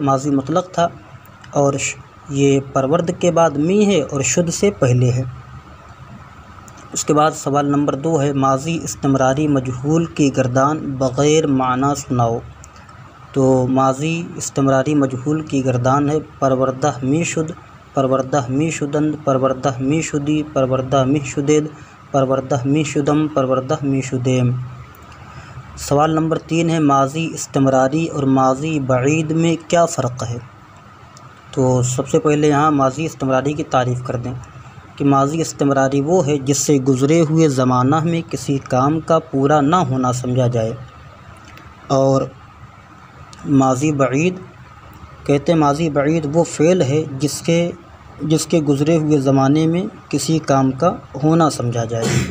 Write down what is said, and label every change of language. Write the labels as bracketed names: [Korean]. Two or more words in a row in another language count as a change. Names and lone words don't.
[Urdu] ماضی مطلق تھا، اور یہ پرورد کے بعد می ہے اور شد سے پہلے ہے۔ اس کے بعد سوال نمبر 2 ہے، ماضی استمراری مجہول کی گردان بغیر معنی سناؤ۔ تو ماضی استمراری مجہول کی گردان ہے، [Persian] پروردہ می شد، پروردہ می شدند، پروردہ می شدی، پروردہ می شدید، پروردہ می شدم، پروردہ می شدیم۔ [Urdu] سوال نمبر 3 ہے، ماضی استمراری اور ماضی بعید میں کیا فرق ہے؟ تو سب سے پہلے یہاں ماضی استمراری کی تعریف کر دیں کہ ماضی استمراری وہ ہے جس سے گزرے ہوئے زمانہ میں کسی کام کا پورا نہ ہونا سمجھا جائے، اور ماضی بعید کہتے ہیں ماضی بعید وہ فعل ہے جس کے گزرے ہوئے زمانے میں کسی کام کا ہونا سمجھا جائے۔